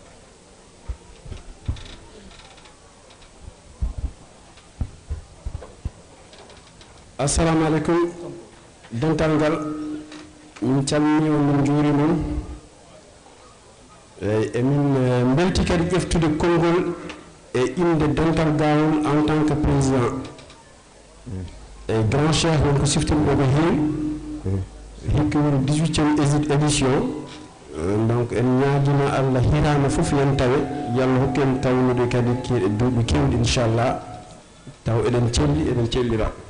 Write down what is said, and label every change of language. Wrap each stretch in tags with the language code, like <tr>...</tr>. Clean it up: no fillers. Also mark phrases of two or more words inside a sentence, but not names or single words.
<ar>السلام عليكم</ar> <ff>dental ngal min calmini on min juuri mon emin belti kadi ƴeftude konngol e inde dental gawol</ff> <fr>en tant que président</fr> <ff>e</ff> <fr>grand cheikh</fr> <ff>wonko siftini ɗo ko heewi hikki woni 18e édition donc en ñaagino Allah hirama fof yen tawe yallah hokku en tawnude kadi duuɓi kewɗi inchallah taw eɗen cellira</ff>